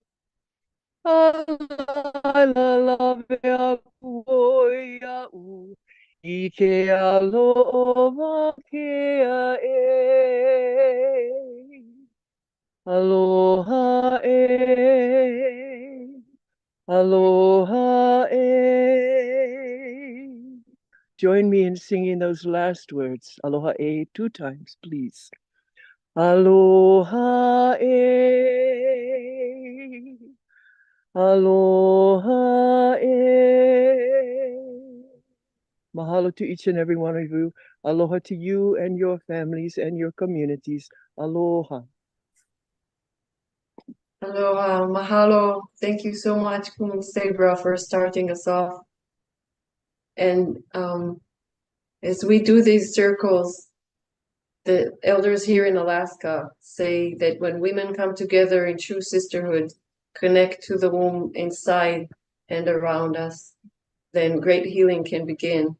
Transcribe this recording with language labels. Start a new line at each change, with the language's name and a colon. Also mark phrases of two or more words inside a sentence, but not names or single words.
Hawaiian: Ala lave aku oi au, I ke aloha kea e. Aloha e. Aloha e.
English: Join me in singing those last words,
Hawaiian: aloha e,
English: 2 times, please.
Hawaiian: Aloha e. Aloha e.
English: Mahalo to each and every one of you. Aloha to you and your families and your communities. Aloha.
Hawaiian: Aloha, mahalo.
English: Thank you so much, Kum Sabra, for starting us off. And as we do these circles, the elders here in Alaska say that when women come together in true sisterhood, connect to the womb inside and around us, then great healing can begin.